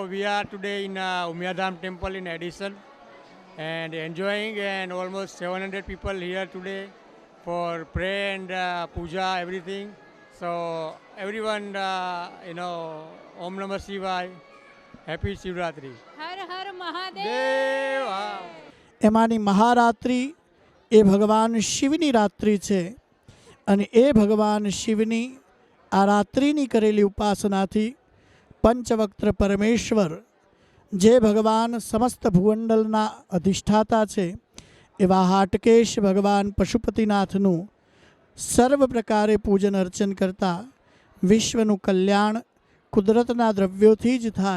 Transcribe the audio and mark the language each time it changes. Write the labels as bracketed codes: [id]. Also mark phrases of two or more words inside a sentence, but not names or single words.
[en] We are today in Umiya Dham Temple in Edison and enjoying, and almost 700 people here today for prayer and puja, everything. So everyone, [sa] ॐ नमः शिवाय, [en] Happy Shivratri. [hi] हर हर महादेव. Deva. [gu] એમાંની મહારાત્રિ એ ભગવાન શિવની રાત્રિ છે અને એ ભગવાન શિવની આ રાત્રિની કરેલી ઉપાસનાથી પંચવક્ત્ર પરમેશ્વર જે ભગવાન સમસ્ત ભૂમંડળના અધિષ્ઠાતા છે એવા હાટકેશ ભગવાન પશુપતિનાથનું સર્વ પ્રકારે પૂજન અર્ચન કરતા વિશ્વનું કલ્યાણ કુદરતના દ્રવ્યોથી જ થાય.